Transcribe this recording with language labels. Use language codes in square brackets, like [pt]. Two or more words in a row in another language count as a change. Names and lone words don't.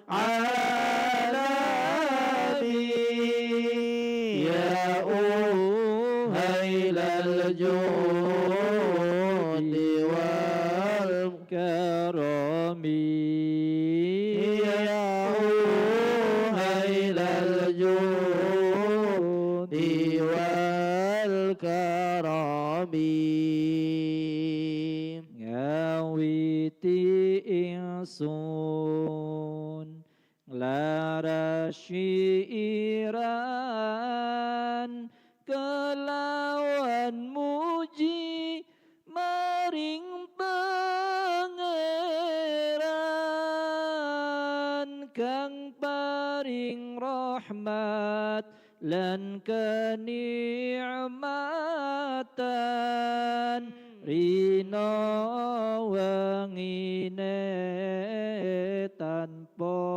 [ar] عالمي يا أهيل الجود والكرم يا أهيل الجود والكرم, [jv] ngawiti ingsun lara syiiran kelawan muji maring pangeran kang paring rahmat lan kenikmatan, rina wengine tanpa